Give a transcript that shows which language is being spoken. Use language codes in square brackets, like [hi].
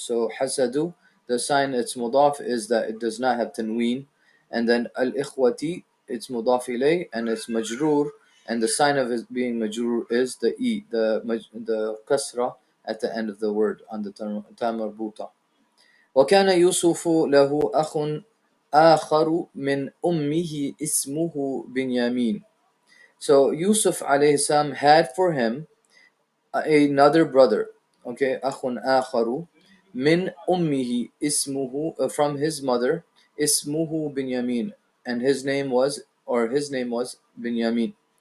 [en] So, Hasadu, the sign it's mudaf is that it does not have tanween, and then al-ikhwati, it's mudaf ilay and it's majroor, and the sign of it being majroor is the the kasra at the end of the word on the ta marbuta. [ar] وكان يوسف له أخ آخر من أمه اسمه بنيامين. [en] So Yusuf alayhi salam had for him another brother. Okay, [ar] أخ آخر من أمه اسمه, [en] from his mother, [ar] اسمه بنيامين, [en] and his name was Binyamin.